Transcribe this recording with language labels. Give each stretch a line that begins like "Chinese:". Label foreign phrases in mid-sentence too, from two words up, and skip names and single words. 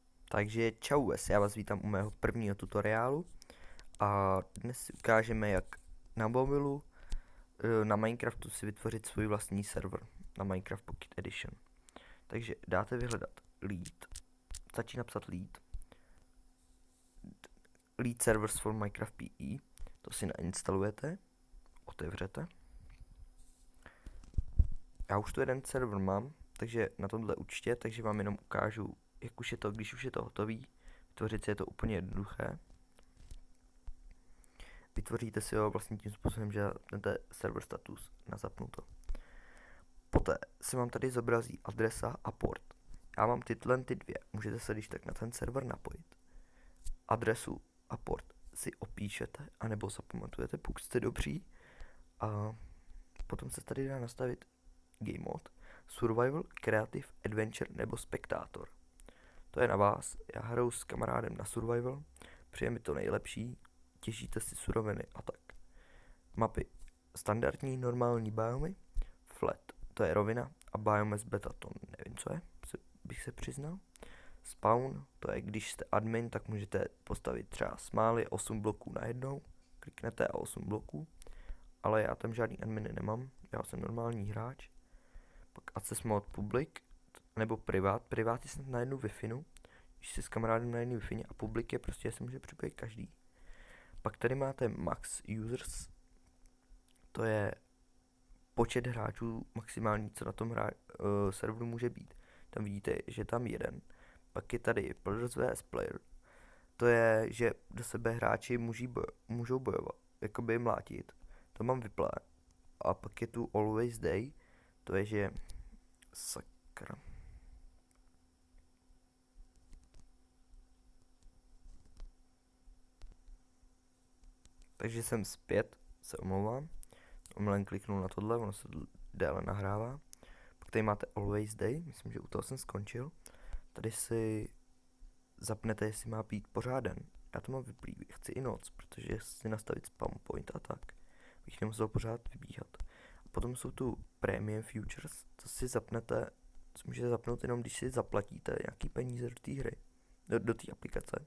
Czech: Takže čau, já vás vítám u mého prvního tutoriálu a dnes si ukážeme, jak na mobilu na Minecraftu si vytvořit svůj vlastní server na Minecraft Pocket Edition. Takže dáte vyhledat lead, stačí napsat
English: lead servers for Minecraft PE,
Czech: to si nainstalujete, otevřete. Já už tu jeden server mám, takže na tomhle účtě, takže vám jenom ukážu, jak už je to, když už je to hotový. Vytvořit si je to úplně jednoduché. Vytvoříte si ho vlastně tím způsobem, že dáte
English: server status
Czech: na zapnuto. Poté se vám tady zobrazí adresa a port. Já mám ty dvě, můžete se když tak na ten server napojit. Adresu a port si opíšete, anebo zapamatujete, pokud jste dobří. A potom se tady dá nastavit
English: game mode, survival, creative, adventure
Czech: nebo spectator. To je na vás, já hraju s kamarádem na survival, přijde mi to nejlepší, těžíte si suroviny a tak. Mapy, standardní, normální biomy, flat, to je rovina, a
English: biomes beta,
Czech: to nevím co je, bych se přiznal. Spawn, to je když jste admin, tak můžete postavit třeba smály 8 bloků najednou, kliknete a 8 bloků, ale já tam žádný adminy nemám, já jsem normální hráč.
English: Pak access mode public,
Czech: nebo privát je snad na jednu Wi-Fi, když si s kamarádem na jednu Wi-Fi a public je prostě, se může připojit každý. Pak tady máte
English: max users,
Czech: to je počet hráčů maximální, co na tom serveru může být. Tam vidíte, že tam jeden. Pak je tady
English: players vs player,
Czech: to je, že do sebe hráči můžou bojovat, jakoby mlátit. To mám vyplé. A pak je tu
English: always day,
Czech: to je, že sakra. Takže jsem zpět, se omlouvám. Omylem kliknul na tohle, ono se déle nahrává. Pak tady máte
English: always day,
Czech: myslím, že u toho jsem skončil. Tady si zapnete, jestli má být pořád den. Já to mám vyplý, chci i noc, protože si nastavit
English: spawn point
Czech: a tak. Bych nemusel pořád vybíhat. A potom jsou tu
English: premium futures,
Czech: to si zapnete, co můžete zapnout jenom, když si zaplatíte nějaký peníze do té hry, do té aplikace.